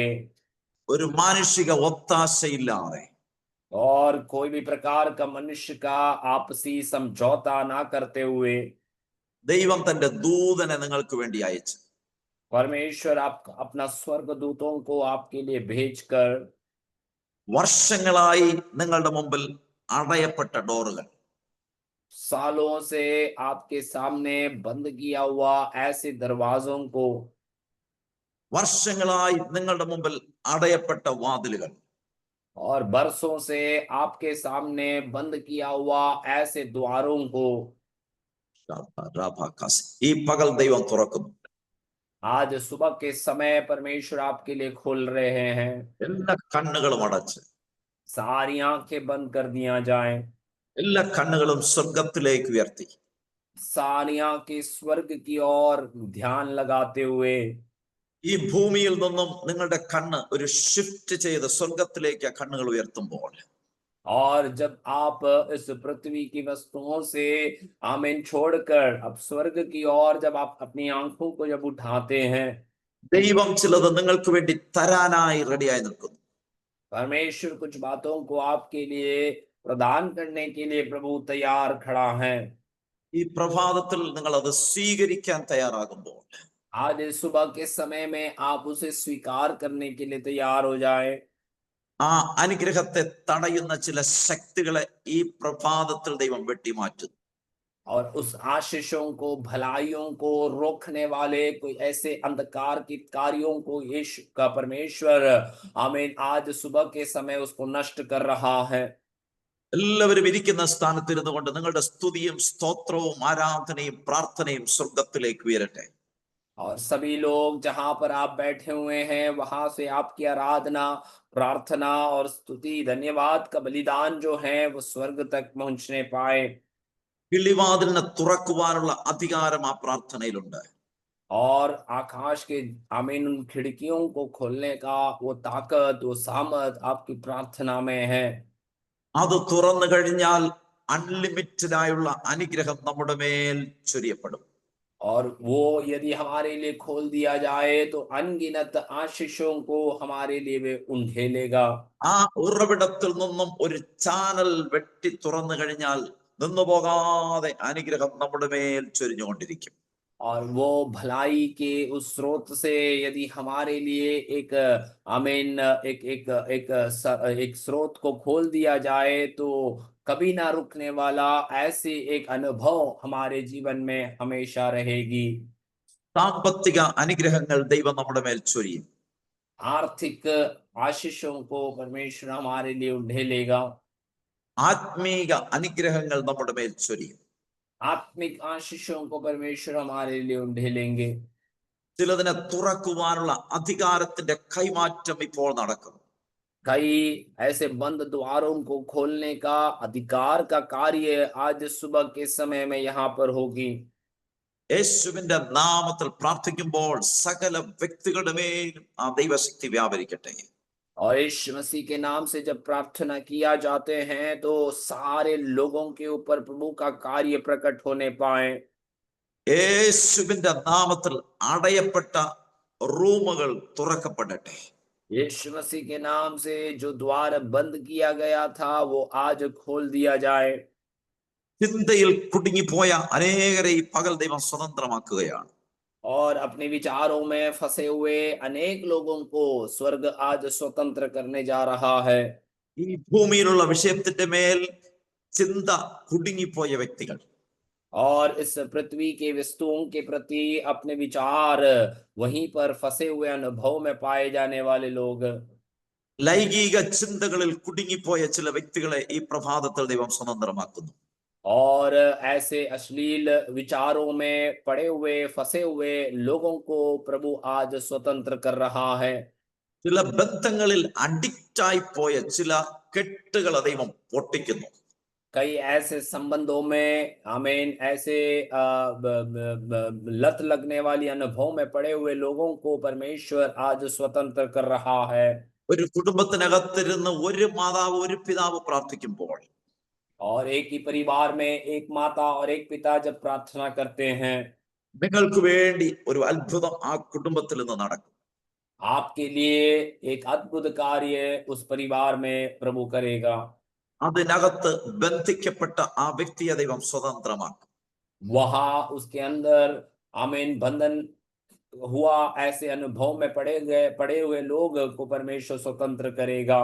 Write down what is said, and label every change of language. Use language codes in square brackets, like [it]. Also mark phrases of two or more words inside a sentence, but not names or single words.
[ml] ഒരു മാനുഷിക ഒത്താശയില്ലാതെ, [hi] और कोई भी प्रकार का मनुष्य का आपसी समझौता ना करते हुए, [ml] ദൈവം തന്റെ ദൂതനെ നിങ്ങൾക്ക് വേണ്ടി അയച്ചു. [hi] परमेश्वर आप अपना स्वर्गदूतों को आपके लिए भेजकर [ml] വർഷങ്ങളായി നിങ്ങളുടെ മുമ്പിൽ അടയപ്പെട്ട ഡോറുകൾ, [hi] सालों से आपके सामने बंद किया हुआ ऐसे दरवाजों को, [ml] വർഷങ്ങളായി നിങ്ങളുടെ മുമ്പിൽ അടയപ്പെട്ട വാതിലുകൾ, [hi] और बरसों से आपके सामने बंद किया हुआ ऐसे द्वारों को [ml] ഈ പകൽ ദൈവം തുറക്കുന്നു. [hi] आज सुबह के समय परमेश्वर आपके लिए खोल रहे हैं। [ml] എല്ലാ കണ്ണുകളും അടച്ച്, [hi] सारी आंखें बंद कर दिया जाए, [ml] എല്ലാ കണ്ണുകളും സ്വർഗത്തിലേക്ക് ഉയർത്തി, [hi] सारी आंखें स्वर्ग की ओर ध्यान लगाते हुए, [ml] ഈ ഭൂമിയിൽ നിന്നും നിങ്ങളുടെ കണ്ണ് ഒരു ഷിഫ്റ്റ് ചെയ്ത് സ്വർഗത്തിലേക്ക് ആ കണ്ണുകൾ ഉയർത്തുമ്പോൾ, [hi] और जब आप इस पृथ्वी की वस्तुओं से आमीन छोड़कर अब स्वर्ग की ओर जब आप अपनी आंखों को जब उठाते हैं, [ml] ദൈവം ചിലത് നിങ്ങൾക്ക് വേണ്ടി തരാനായി റെഡിയായി നിൽക്കുന്നു. [hi] परमेश्वर कुछ बातों को आपके लिए प्रदान करने के लिए प्रभु तैयार खड़ा है। [ml] ഈ പ്രഭാതത്തിൽ നിങ്ങൾ അത് സ്വീകരിക്കാൻ തയ്യാറാകുമ്പോൾ, [hi] आज इस सुबह के समय में आप उसे स्वीकार करने के लिए तैयार हो जाए, [ml] ആ അനുഗ്രഹത്തെ തടയുന്ന ചില ശക്തികളെ ഈ പ്രഭാതത്തിൽ ദൈവം വെട്ടിമാറ്റുന്നു. [hi] और उस आशीषों को, भलाइयों को रोकने वाले कोई ऐसे अंधकार के कार्यों को यीशु का परमेश्वर आमीन आज सुबह के समय उसको नष्ट कर रहा है। [ml] എല്ലാവരും ഇരിക്കുന്ന സ്ഥാനത്തിരുന്നു കൊണ്ട് നിങ്ങളുടെ സ്തുതിയും സ്തോത്രവും ആരാധനയും പ്രാർത്ഥനയും സ്വർഗത്തിലേക്ക് ഉയരട്ടെ. [hi] और सभी लोग जहां पर आप बैठे हुए हैं वहां से आपकी आराधना, प्रार्थना और स्तुति, धन्यवाद का बलिदान जो है वो स्वर्ग तक पहुंचने पाए। [ml] കിളിവാതിലിനെ തുറക്കുവാനുള്ള അധികാരം ആ പ്രാർത്ഥനയിലുണ്ട്. [hi] और आकाश के आमीन उन खिड़कियों को खोलने का वो ताकत, वो सामर्थ आपकी प्रार्थना में है। [ml] അത് തുറന്നു കഴിഞ്ഞാൽ അൺലിമിറ്റഡ് ആയുള്ള അനുഗ്രഹം നമ്മുടെ മേൽ ചൊരിയപ്പെടും. [hi] और वो यदि हमारे लिए खोल दिया जाए तो अनगिनत आशीषों को हमारे लिए वे उंडेलेगा। [ml] ആ ഉറവിടത്തിൽ നിന്നും ഒരു ചാനൽ വെട്ടി തുറന്നു കഴിഞ്ഞാൽ നിന്നുപോകാതെ അനുഗ്രഹം നമ്മുടെ മേൽ ചൊരിഞ്ഞുകൊണ്ടിരിക്കും. [hi] और वो भलाई के उस स्रोत से यदि हमारे लिए एक आमीन एक स्रोत को खोल दिया जाए तो कभी ना रुकने वाला ऐसी एक अनुभव हमारे जीवन में हमेशा रहेगी। [ml] സാമ്പത്തിക അനുഗ്രഹങ്ങൾ ദൈവം നമ്മുടെ മേൽ ചൊരിയും. [hi] आर्थिक आशीषों को परमेश्वर हमारे लिए उंडेलेगा। [ml] ആത്മീക അനുഗ്രഹങ്ങൾ നമ്മുടെ മേൽ ചൊരിയും. [hi] आत्मिक आशीषों को परमेश्वर हमारे लिए उंडेलेंगे। [ml] ചിലതിനെ തുറക്കുവാനുള്ള അധികാരത്തിന്റെ കൈമാറ്റം ഇപ്പോൾ നടക്കും. [hi] कई ऐसे बंद द्वारों को खोलने का अधिकार का कार्य आज सुबह के समय में यहाँ पर होगी। [ml] യേശുവിന്റെ നാമത്തിൽ പ്രാർത്ഥിക്കുമ്പോൾ സകല വ്യക്തികളുടെ മേലും ആ ദൈവശക്തി വ്യാപരിക്കട്ടെ. [hi] और यीशु मसीह के नाम से जब प्रार्थना किया जाते हैं तो सारे लोगों के ऊपर प्रभु का कार्य प्रकट होने पाए। [ml] യേശുവിന്റെ നാമത്തിൽ അടയപ്പെട്ട റൂമുകൾ തുറക്കപ്പെടട്ടെ. [hi] यीशु मसीह के नाम से जो द्वार बंद किया गया था वो आज खोल दिया जाए। [ml] ചിന്തയിൽ കുടുങ്ങിപ്പോയ അനേകരെ ഈ പകൽ ദൈവം സ്വതന്ത്രമാക്കുകയാണ്. [hi] और अपने विचारों में फंसे हुए अनेक लोगों को स्वर्ग आज स्वतंत्र करने जा रहा है। [ml] ഈ ഭൂമിയിലുള്ള വിഷയത്തിന്റെ മേൽ ചിന്ത കുടുങ്ങിപ്പോയ വ്യക്തികൾ, [hi] और इस पृथ्वी के वस्तुओं के प्रति अपने विचार वहीं पर फंसे हुए अनुभव में पाए जाने वाले लोग, [ml] ലൈംഗിക ചിന്തകളിൽ കുടുങ്ങിപ്പോയ ചില വ്യക്തികളെ ഈ പ്രഭാതത്തിൽ ദൈവം സ്വതന്ത്രമാക്കുന്നു. [hi] और ऐसे अश्लील विचारों में पड़े हुए फंसे हुए लोगों को प्रभु आज स्वतंत्र कर रहा है। [ml] ചില ബന്ധങ്ങളിൽ അഡിക്റ്റായി പോയ ചില കെട്ടുകളെ ദൈവം പൊട്ടിക്കുന്നു. [hi] कई ऐसे संबंधों में आमीन ऐसे लत लगने वाली अनुभव में पड़े हुए लोगों को परमेश्वर आज स्वतंत्र कर रहा है। [ml] ഒരു കുടുംബത്തിനകത്തിരുന്ന് ഒരു മാതാവ് ഒരു പിതാവ് പ്രാർത്ഥിക്കുമ്പോൾ, [hi] और एक ही परिवार में एक माता और एक पिता जब प्रार्थना करते हैं, [ml] നിങ്ങൾക്ക് വേണ്ടി ഒരു അത്ഭുതം ആ കുടുംബത്തിൽ നിന്ന് നടക്കും. [hi] आपके लिए एक अद्भुत कार्य उस परिवार में प्रभु करेगा। [ml] അതിനകത്ത് ബന്ധിക്കപ്പെട്ട ആ വ്യക്തിയെ ദൈവം സ്വതന്ത്രമാക്കും. [hi] वहां उसके अंदर आमीन बंधन हुआ ऐसे अनुभव में पड़े हुए लोग को परमेश्वर स्वतंत्र करेगा।